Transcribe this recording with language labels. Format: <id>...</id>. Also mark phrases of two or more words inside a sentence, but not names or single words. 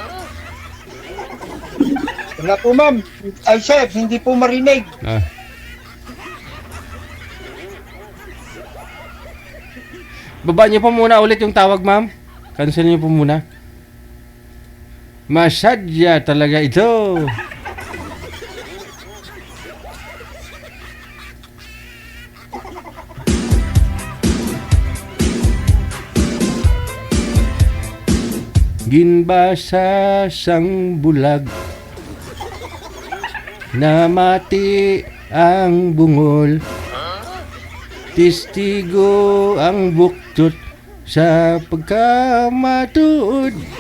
<tl>Wala po, ma'am. Ay, sir, hindi po marinig. Baba niyo po muna ulit yung tawag, ma'am. Cancel niyo po muna. Masadya talaga ito.</tl> <hil>Ginbasa sang bulag, namati ang bungol, tistigo ang buktot sa pagkamatuod.</hil>